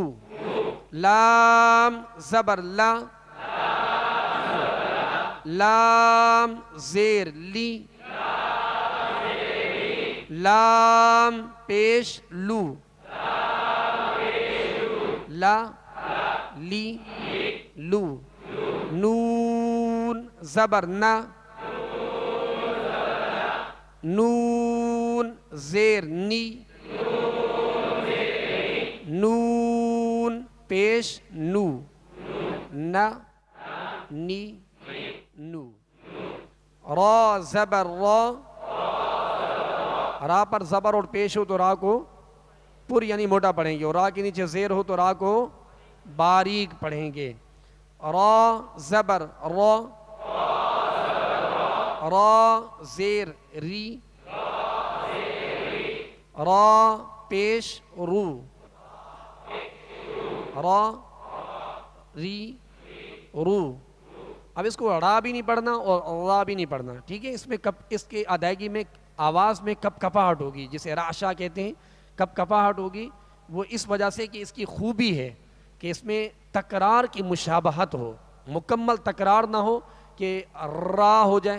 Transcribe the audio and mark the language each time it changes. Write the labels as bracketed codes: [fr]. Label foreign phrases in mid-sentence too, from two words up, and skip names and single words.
[ur] لام زبر لا، لام زیر لی، لام پیش لو، لا لی لو. نون زبر نا، نون زیر نی، نون پیش نو، نا نی نو. را زبر را، را پر زبر اور پیش ہو تو را کو پر یعنی موٹا پڑھیں گے، اور را کے نیچے زیر ہو تو را کو باریک پڑھیں گے. را زبر را، را زیر ری، را پیش رو، را ری رو. اب اس کو را بھی نہیں پڑھنا اور را بھی نہیں پڑھنا، ٹھیک ہے. اس میں اس کی ادائیگی میں آواز میں کپ کپاہٹ ہوگی، جسے رعشہ کہتے ہیں. کپ کپاہٹ ہوگی وہ اس وجہ سے کہ اس کی خوبی ہے کہ اس میں تکرار کی مشابہت ہو، مکمل تکرار نہ ہو کہ را ہو جائے.